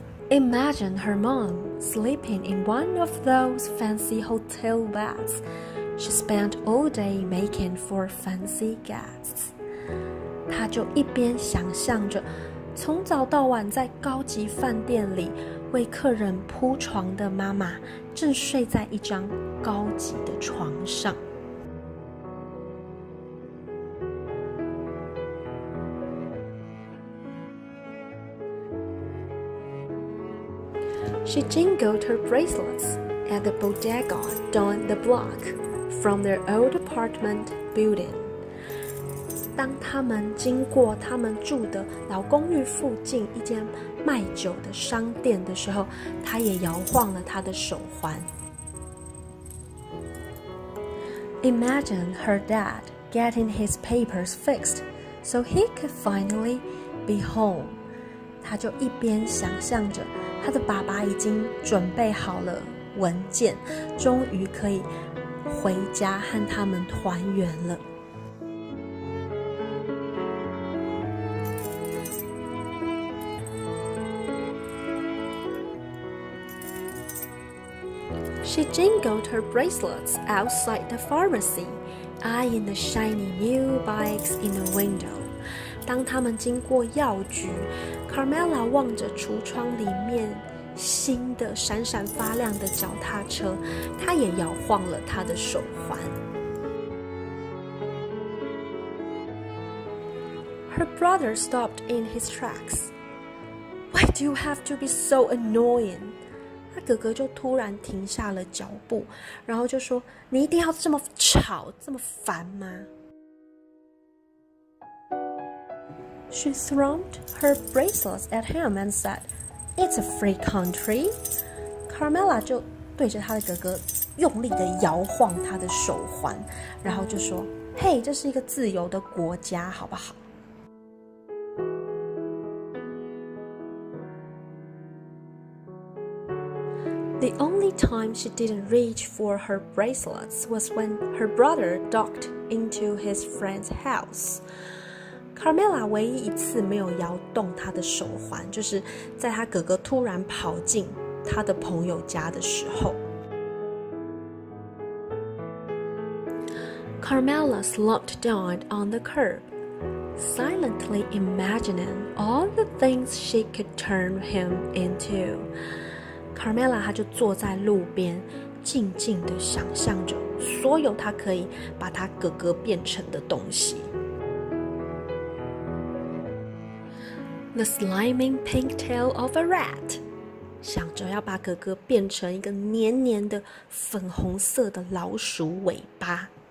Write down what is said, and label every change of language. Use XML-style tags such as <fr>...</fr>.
<en>Imagine her mom sleeping in one of those fancy hotel beds she spent all day making for fancy guests.</en> <zh>她就一边想象着从早到晚在高级饭店里为客人铺床的妈妈正睡在一张高级的床上。</zh> <en>She jingled her bracelets at the bodega down the block from their old apartment building.</en> <zh>当他们经过他们住的老公寓附近一间卖酒的商店的时候，她也摇晃了她的手环。</zh> <en>Imagine her dad getting his papers fixed so he could finally be home.</en> <zh>她就一边想象着他的爸爸已经准备好了文件，终于可以回家和他们团圆了。</zh> <en>She jingled her bracelets outside the pharmacy, eyeing the shiny new bikes in the window.</en> <zh>当他们经过药局，Carmela 望着橱窗里面新的闪闪发亮的脚踏车，她也摇晃了她的手环。</zh> <en>Her brother stopped in his tracks. Why do you have to be so annoying?</en> <zh>他哥哥就突然停下了脚步，然后就说：“你一定要这么吵，这么烦吗？”</zh> <en>She thrummed her bracelets at him and said, "It's a free country."</en> <zh>Carmela 就对着她的哥哥用力的摇晃她的手环，然后就说：“嘿，这是一个自由的国家，好不好？”</zh> <en>The only time she didn't reach for her bracelets was when her brother docked into his friend's house.</en> <zh>Carmela 唯一一次没有摇动她的手环，就是在她哥哥突然跑进她的朋友家的时候。</zh> <en>Carmela slumped down on the curb, silently imagining all the things she could turn him into.</en> <zh>Carmela 她就坐在路边，静静地想象着所有她可以把她哥哥变成的东西。</zh> <en>The sliming pink tail of a rat，</en> <zh>想着要把哥哥变成一个黏黏的粉红色的老鼠尾巴。</zh>